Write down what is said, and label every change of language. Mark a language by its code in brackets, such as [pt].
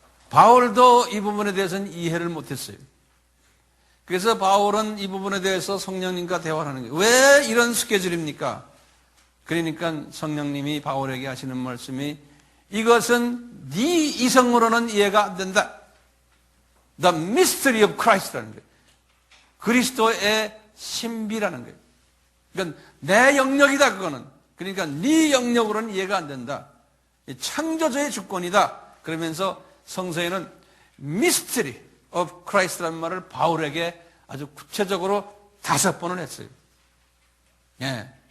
[ko] 바울도 이 부분에 대해서는 이해를 못했어요. 그래서 바울은 이 부분에 대해서 성령님과 대화를 하는 거예요. 왜 이런 스케줄입니까? 그러니까 성령님이 바울에게 하시는 말씀이, 이것은 네 이성으로는 이해가 안 된다. [en] The mystery of Christ라는 거예요. [ko] 그리스도의 신비라는 거예요. 그러니까 내 영역이다, 그거는. 그러니까 네 영역으로는 이해가 안 된다. 창조주의 주권이다. 그러면서 성서에는 [en] mystery of Christ [ko] 라는 말을 바울에게 아주 구체적으로 5번을 했어요. 예.